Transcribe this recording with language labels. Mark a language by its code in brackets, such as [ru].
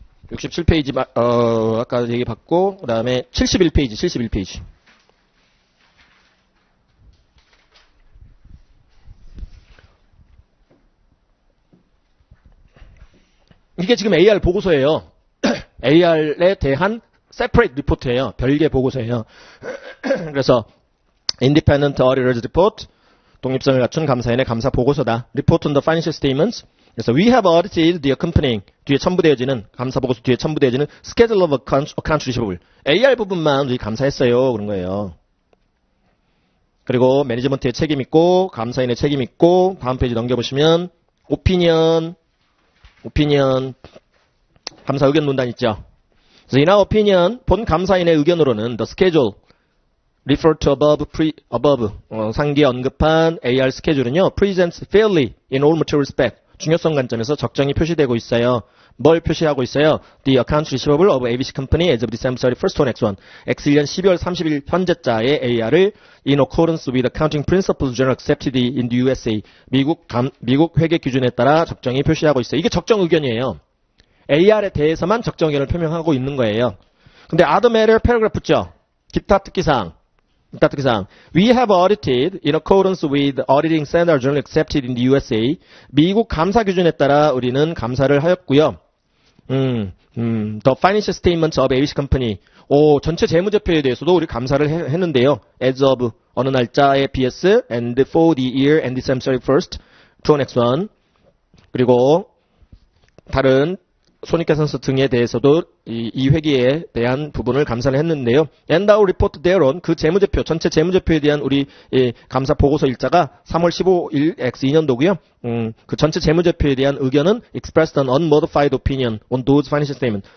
[ko] (67페이지) 아까 얘기 받고 그 다음에 71페이지 이게 지금 AR 보고서예요. AR에 대한 separate 리포트예요. 별개 보고서예요. 그래서 Independent Auditor's Report, 독립성을 갖춘 감사인의 감사 보고서다. [en] Report on the Financial Statements. [ko] 그래서 [en] We have audited the accompanying, [ko] 뒤에 첨부되어지는, 감사 보고서 뒤에 첨부되어지는 [en] Schedule of Accounts Receivable. [ko] AR 부분만 우리 감사했어요. 그런 거예요. 그리고 매니지먼트의 책임 있고, 감사인의 책임 있고, 다음 페이지 넘겨보시면, 오피니언, 감사 의견 논단 있죠. 그래서 [en] in our opinion, [ko] 본 감사인의 의견으로는 [en] the schedule referred to above [ko] 상기에 언급한 AR 스케줄은요, [en] presents fairly in all material respect. [ko] 중요성 관점에서 적정히 표시되고 있어요. 뭘 표시하고 있어요? [en] The accounts receivable of ABC Company as of December 31st, 2001. [ko] X1년 12월 30일 현재자의 AR을 [en] in accordance with accounting principles generally accepted in the USA. [ko] 미국 회계 기준에 따라 적정히 표시하고 있어요. 이게 적정 의견이에요. AR에 대해서만 적정 의견을 표명하고 있는 거예요. 근데 other matter paragraph 붙죠? 기타 특기사항. [en] We have audited in accordance with auditing standards generally accepted in the USA. [ko] 미국 감사 기준에 따라 우리는 감사를 하였고요. [en] The financial statements of ABC Company. [ko] 전체 재무제표에 대해서도 우리 감사를 했는데요. [en] As of [ko] 어느 날짜의 [en] BS and for the year and December 31st, 2001. [ko] 그리고 다른 손익계산서 등에 대해서도 이 회계에 대한 부분을 감사를 했는데요. [en] And our report thereon, [ko] 그 재무제표, 전체 재무제표에 대한 우리 감사 보고서 일자가 3월 15일 X2년도고요. 그 전체 재무제표에 대한 의견은 [en] expressed an unmodified opinion on those financial statements.